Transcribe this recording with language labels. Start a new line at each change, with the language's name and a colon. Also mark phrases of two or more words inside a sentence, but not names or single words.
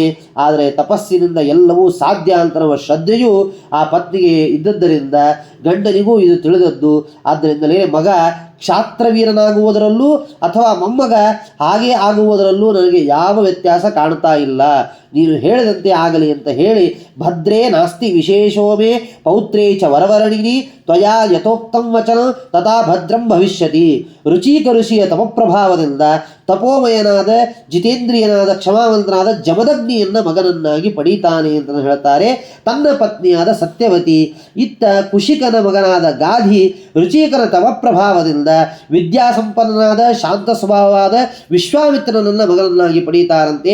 Kannada: ಆದರೆ ತಪಸ್ಸಿನಿಂದ ಎಲ್ಲವೂ ಸಾಧ್ಯ ಅಂತ ನಮ್ಮ ಶ್ರದ್ಧೆಯು ಆ ಪತ್ನಿಗೆ ಇದ್ದದ್ದರಿಂದ ಗಂಡನಿಗೂ ಇದು ತಿಳಿದದ್ದು. ಆದ್ದರಿಂದಲೇ ಮಗ ಕ್ಷಾತ್ರವೀರನಾಗುವುದರಲ್ಲೂ ಅಥವಾ ಮೊಮ್ಮಗ ಹಾಗೆ ಆಗುವುದರಲ್ಲೂ ನನಗೆ ಯಾವ ವ್ಯತ್ಯಾಸ ಕಾಣ್ತಾ ಇಲ್ಲ. ನೀನು ಹೇಳಿದಂತೆ ಆಗಲಿ ಅಂತ ಹೇಳಿ,
Sanskrit: ಭದ್ರೇ ನಾಸ್ತಿ ವಿಶೇಷೋಮೇ ಪೌತ್ರೇ ಚ ವರವರಣಿನಿ ತ್ವಯಾ ಯಥೋಕ್ತಂ ವಚನ ತಥಾ ಭದ್ರಂ ಭವಿಷ್ಯತಿ.
Kannada: ರುಚಿಕ ಋಷಿಯ ತಪಪ್ರಭಾವದಿಂದ ತಪೋಮಯನಾದ ಜಿತೇಂದ್ರಿಯನಾದ ಕ್ಷಮಾವಂತನಾದ ಜಮದಗ್ನಿಯನ್ನು ಮಗನನ್ನಾಗಿ ಪಡೀತಾನೆ ಅಂತ ಹೇಳ್ತಾರೆ. ತನ್ನ ಪತ್ನಿಯಾದ ಸತ್ಯವತಿ, ಇತ್ತ ಕುಶಿಕನ ಮಗನಾದ ಗಾಧಿ ರುಚಿಕನ ತಪಪ್ರಭಾವದಿಂದ ವಿದ್ಯಾಸಂಪನ್ನನಾದ ಶಾಂತ ಸ್ವಭಾವವಾದ ವಿಶ್ವಾಮಿತ್ರನನ್ನು ಮಗನನ್ನಾಗಿ ಪಡೀತಾರಂತೆ.